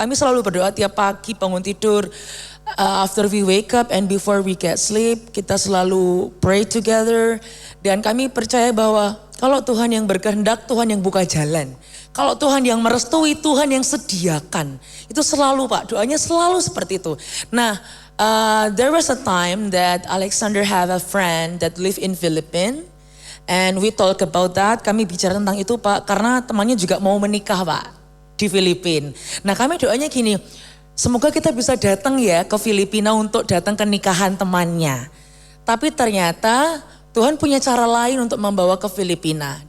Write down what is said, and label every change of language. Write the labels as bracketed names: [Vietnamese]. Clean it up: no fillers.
[Indonesian] Kami selalu berdoa tiap pagi bangun tidur, [English] after we wake up and before we get sleep, [Indonesian] kita selalu [English] pray together. [Indonesian] Dan kami percaya bahwa kalau Tuhan yang berkehendak, Tuhan yang buka jalan. Kalau Tuhan yang merestui, Tuhan yang sediakan. Itu selalu Pak, doanya selalu seperti itu. [English] Nah, there was a time that Alexander have a friend that live in Philippines. And we talk about that, [Indonesian] kami bicara tentang itu Pak, karena temannya juga mau menikah Pak. di Filipina. Nah kami doanya gini, semoga kita bisa datang ya ke Filipina untuk datang ke nikahan temannya. Tapi ternyata Tuhan punya cara lain untuk membawa ke Filipina.